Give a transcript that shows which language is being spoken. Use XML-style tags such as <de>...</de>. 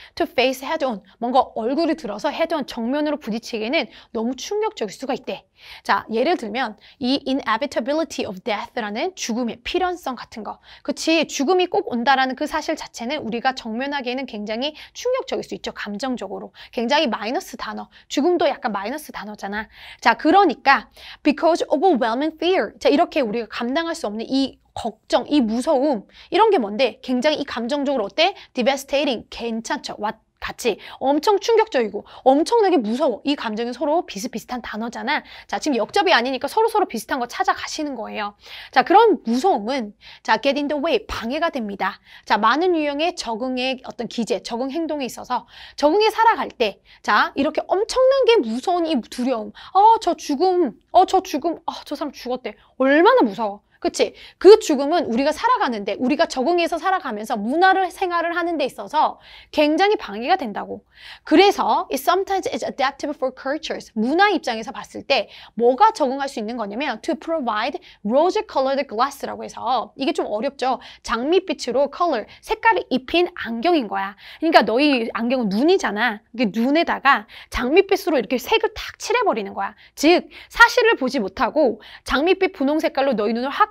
<en>To face head on,</en> <ko>뭔가 얼굴을 들어서 head on, 정면으로 부딪히기에는 너무 충격적일 수가 있대. 자, 예를 들면 이</ko> <en>inevitability of death</en> <ko>라는 죽음의 필연성 같은 거. 그치, 죽음이 꼭 온다라는 그 사실 자체는 우리가 정면하기에는 굉장히 충격적일 수 있죠. 감정적으로. 굉장히 마이너스 단어. 죽음도 약간 마이너스 단어잖아. 자, 그러니까</ko> <en>because overwhelming fear.</en> <ko>자, 이렇게 우리가 감당할 수 없는 이 걱정, 이 무서움 이런 게 뭔데? 굉장히 이 감정적으로 어때? devastating, 괜찮죠? 같이 엄청 충격적이고 엄청나게 무서워. 이 감정이 서로 비슷비슷한 단어잖아. 자, 지금 역접이 아니니까 서로 비슷한 거 찾아가시는 거예요. 자, 그런 무서움은 자,</ko> <en>get in the way,</en> <ko>방해가 됩니다. 자, 많은 유형의 적응의 어떤 기제, 적응 행동에 있어서 적응에 살아갈 때 자, 이렇게 엄청나게 무서운 이 두려움. 저 죽음, 저 사람 죽었대. 얼마나 무서워. 그치? 그 죽음은 우리가 살아가는데, 우리가 적응해서 살아가면서 문화를 생활을 하는 데 있어서 굉장히 방해가 된다고. 그래서</ko> <en>it sometimes is adaptive for cultures.</en> <ko>문화 입장에서 봤을 때 뭐가 적응할 수 있는 거냐면</ko> <en>to provide rose-colored glass</en> <ko>라고 해서 이게 좀 어렵죠? 장밋빛으로 color, 색깔을 입힌 안경인 거야. 그러니까 너희 안경은 눈이잖아. 이게 눈에다가 장밋빛으로 이렇게 색을 탁 칠해버리는 거야. 즉, 사실을 보지 못하고 장밋빛 분홍 색깔로 너희 눈을 확</ko>